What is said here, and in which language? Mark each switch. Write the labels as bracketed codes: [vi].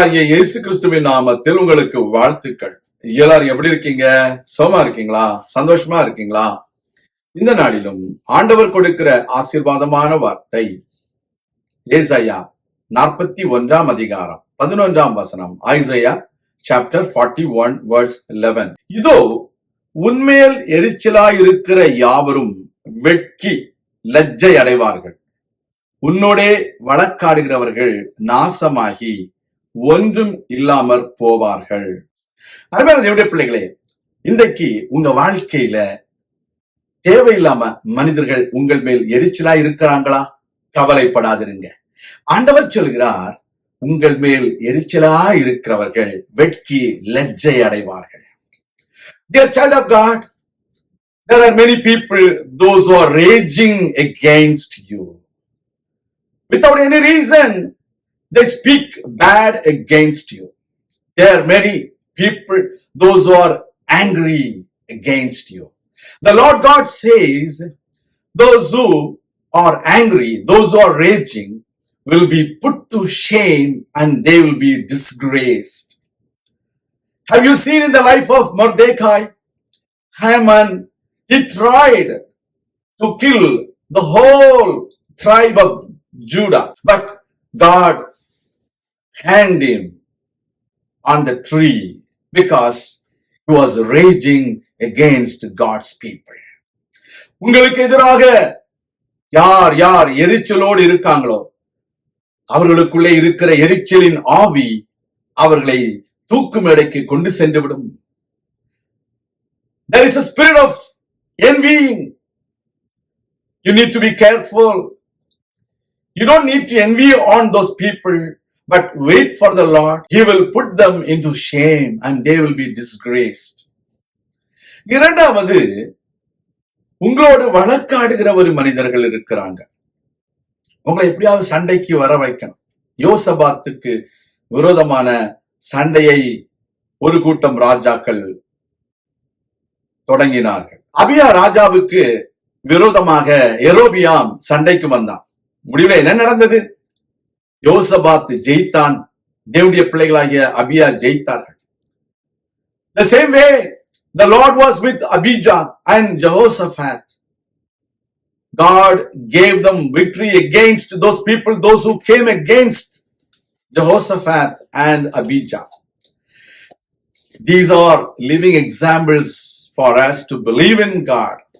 [ta] இயேசு கிறிஸ்துவின் நாமத்தில் உங்களுக்கு வாழ்த்துக்கள். எல்லாரும் எப்படி இருக்கீங்க? சோமா இருக்கீங்களா? சந்தோஷமா இருக்கீங்களா? இந்த நாளிலும் ஆண்டவர் கொடுக்கிற ஆசீர்வாதமான வார்த்தை ஏசாயா 41 அதிகாரம் 11 வசனம். [en] Isaiah chapter 41 verse 11. [ta] இதோ உன்மேல் எரிச்சலாயிருக்கிற யாவரும் வெட்கி லஜ்ஜை அடைவார்கள். உன்னோடே வழக்காடுகிறவர்கள் நாசமாகி ஒன்றும் இல்லாமற் போவார்கள். அருமையான தேவனுடைய பிள்ளைகளே, இன்றைக்கு உங்க வாழ்க்கையில தேவையில்லாம மனிதர்கள் உங்கள் மேல் எரிச்சலா இருக்கிறாங்களா? கவலைப்படாதிருங்க. ஆண்டவர் சொல்கிறார், உங்கள் மேல் எரிச்சலா இருக்கிறவர்கள் வெட்கி லஜ்ஜை அடைவார்கள். [en] Dear child of God, there are many people, those who are raging against you. Without any reason, they speak bad against you. There are many people, those who are angry against you. The Lord God says, those who are angry, those who are raging, will be put to shame and they will be disgraced. Have you seen in the life of Mordecai? Haman, he tried to kill the whole tribe of Judah, but God hanged him on the tree because he was raging against God's people. [ta] உங்களுக்கு எதிராக யார் யார் எரிச்சலோடு இருக்காங்களோ அவர்களுக்குள்ளே இருக்கிற எரிச்சலின் ஆவி அவர்களை தூக்கு மேடைக்கு கொண்டு சென்று விடும். [en] There is a spirit of envying. You need to be careful. You don't need to envy on those people, but wait for the Lord. He will put them into shame and they will be disgraced. [ta] இரண்டாவது, உங்களோடு வழக்காடுகிற ஒரு மனிதர்கள் இருக்கிறாங்க. உங்களை எப்படியாவது சண்டைக்கு வர வைக்கணும். யோசபாத்துக்கு விரோதமான சண்டையை ஒரு கூட்டம் ராஜாக்கள் தொடங்கினார்கள். அபியா ராஜாவுக்கு விரோதமாக யெரொபெயாம் சண்டைக்கு வந்தான். முடிவில் என்ன நடந்தது? யோசபாத் ஜெயித்தான். தேவனுடைய பிள்ளைகளாகிய அபியா ஜெயித்தார்கள். [en] The same way the Lord was with Abijah and Jehoshaphat. God gave them victory against those people, those who came against Jehoshaphat and Abijah. These are living examples for us to believe in God.